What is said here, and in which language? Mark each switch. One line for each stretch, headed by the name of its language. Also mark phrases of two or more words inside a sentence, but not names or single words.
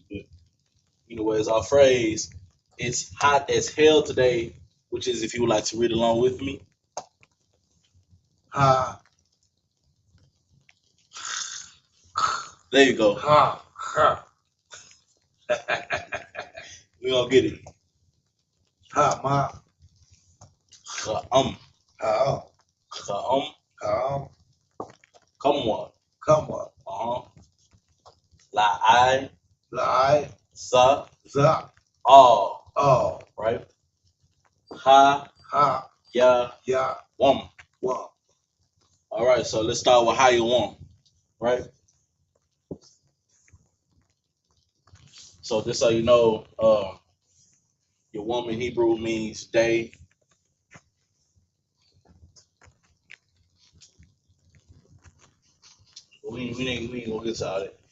English: But anyway, it's our phrase. It's hot as hell today, which is, if you would like to read along with me. Ha. There you go. Ha. Ha. We gonna get it. Ha. Ma. Cha'am. Ha. Cha'am. Ha. Come on. Come on. La'ai. Lai. Sa. Za. All. Oh. Right? Ha. Ha. Ya. Ya. Wam. Wam. All right, so let's start with how you want, right? So just so you know, your woman in Hebrew means day. We ain't gonna get to all that.